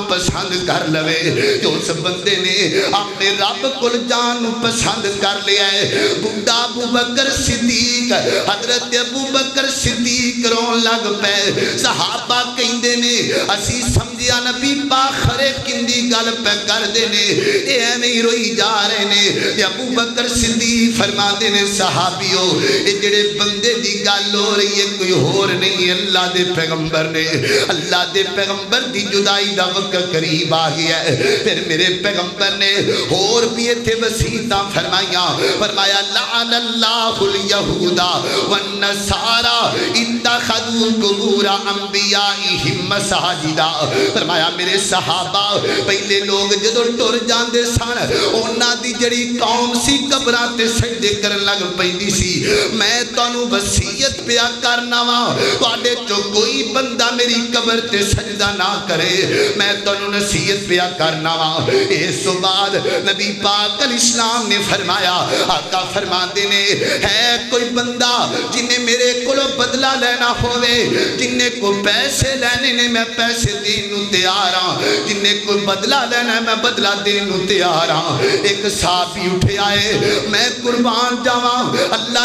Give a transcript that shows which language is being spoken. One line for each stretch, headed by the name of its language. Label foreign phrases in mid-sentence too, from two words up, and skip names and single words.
Punjabi: پسند کر لوے جو اس بندے نے اپنے رب کل جانو پسند کر لیا ہے بڑھا ابو بکر صدیق حضرت ابو بکر صدیق رون لگ پے صحابہ کہندے نے اسی سمجھیا نبی پاخرے کندی گل پہ کر دینے اے نہیں روئی جا رہے نے ابو بکر صدیق فرما دینے صحابیوں اے جڑے بندے دی گل ہو رہی ہے کوئی اور نہیں اللہ دے پیغمبر نے اللہ دے پیغمبر دی جدائی دا وقت قریب آ گیا ہے پھر میرے پیغمبر نے اور بھی تھے وسیعتاں فرمایا
Arabic: لعن اللہ الیہود والنصارى اتخذوا قبور انبیائہم مساجدا
Punjabi: فرمایا میرے صحابہ پہلے لوگ جدو ٹر جاندے سن انہاں دی جڑی قوم سی قبراں تے سجدے کرن لگ پیندی سی میں تانوں وصیت پیا کرنا وا تواڈے چوں کوئی بندہ میری قبر تے سجدہ نہ کرے میں تانوں نصیحت پیا کرنا وا اس تو بعد نبی پاک علیہ السلام نے فرمایا آقا فرماندے نے ہے کوئی بندہ جنہیں میرے کولوں بدلہ لینا ہو ہوئے جنہیں کو پیسے لینے نے میں پیسے دینوں تیار ہاں جنہیں کو بدلہ لینا ہے میں بدلہ دینوں تیار ہاں ایک صحابی اٹھے آئے میں قربان جاواں اللہ